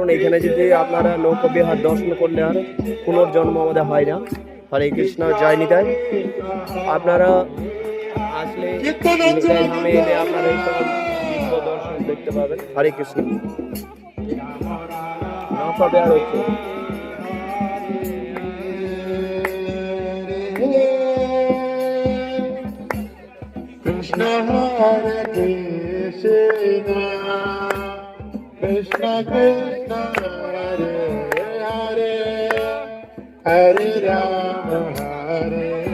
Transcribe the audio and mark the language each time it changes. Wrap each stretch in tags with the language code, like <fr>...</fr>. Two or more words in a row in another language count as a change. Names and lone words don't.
<bn>এইখানে যদি আপনারা নৌকা বিহার দর্শন করলে আর পুনর্জন্ম আমাদের হয় না। হরে কৃষ্ণ জয় নিতাই। আপনারা আসলে ধামে এলে আপনারা এই সকল দৃশ্য দর্শন দেখতে পাবেন। হরে কৃষ্ণ। নৌকা বিহার হচ্ছে।</bn> <sa>कृष्ण हरे कृष्ण, कृष्ण कृष्ण हरे हरे, हरे राम हरे</sa>